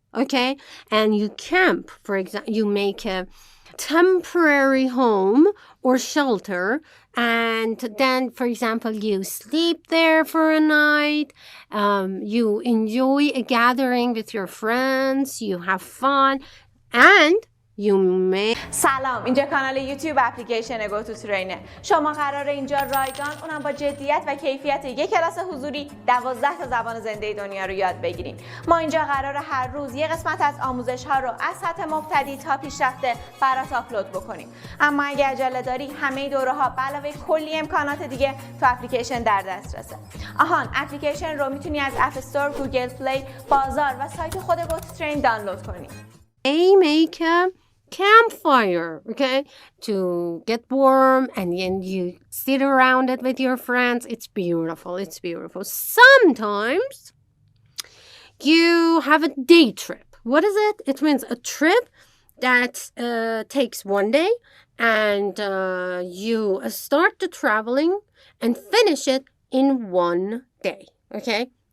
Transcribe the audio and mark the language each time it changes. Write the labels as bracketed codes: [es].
[en] Okay, and you camp. For example, you make a temporary home or shelter, and then, for example, you sleep there for a night. You enjoy a gathering with your friends. You have fun, and you may. [fa] سلام، اینجا کانال یوتیوب اپلیکیشن گو تو ترینه. شما قراره اینجا رایگان، اونم با جدیت و کیفیت یک کلاس حضوری 12 تا زبان زنده دنیا رو یاد بگیریم. ما اینجا قراره هر روز یه قسمت از آموزش ها رو از سطح مبتدی تا پیشرفته برات آپلود بکنیم. اما اگه عجله داری، همه دوره ها به علاوه کلی امکانات دیگه تو اپلیکیشن در دسترسه. آهان، اپلیکیشن رو میتونی از اپ استور، گوگل پلی، بازار و سایت خود گو تو ترین دانلود کنی. [en] Make a campfire, okay, to get warm, and then you sit around it with your friends. It's beautiful. It's beautiful. Sometimes you have a day trip. What is it? It means a trip that takes one day, and you start the traveling and finish it in one day, okay?